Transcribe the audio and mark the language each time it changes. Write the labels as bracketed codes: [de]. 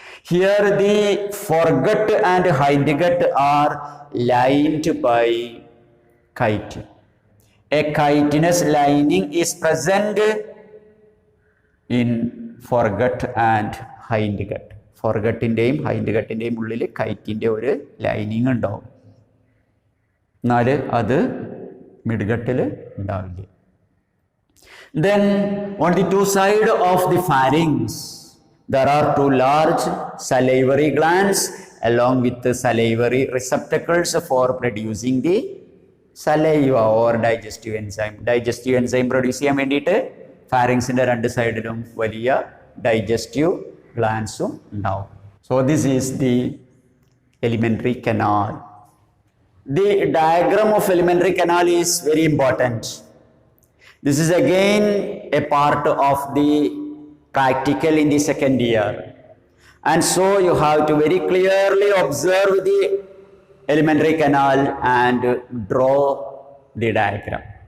[en] Here the foregut and hindgut are lined by chitin. A chitinous lining is present in foregut and hindgut. [ml] ഫോർഗട്ടിൻ്റെയും ഹൈൻഡ്ഗട്ടിൻ്റെയും ഉള്ളിൽ കൈറ്റിൻ്റെ ഒരു lining ഉണ്ടാവും, എന്നാൽ അത് മിഡ്ഗട്ടിൽ ഉണ്ടാവില്ല. [en] Then on the two sides of the pharynx there are two large salivary glands along with the salivary receptacles for producing the saliva or digestive enzyme. [ml] Digestive enzyme produce ചെയ്യാൻ വേണ്ടിയിട്ട് ഫാരിങ്സിൻ്റെ രണ്ട് സൈഡിലും വലിയ digestive glandsum now. [en] So this is the alimentary canal. The diagram of alimentary canal is very important. This is again a part of the practical in the second year, and so you have to very clearly observe the alimentary canal and draw the diagram.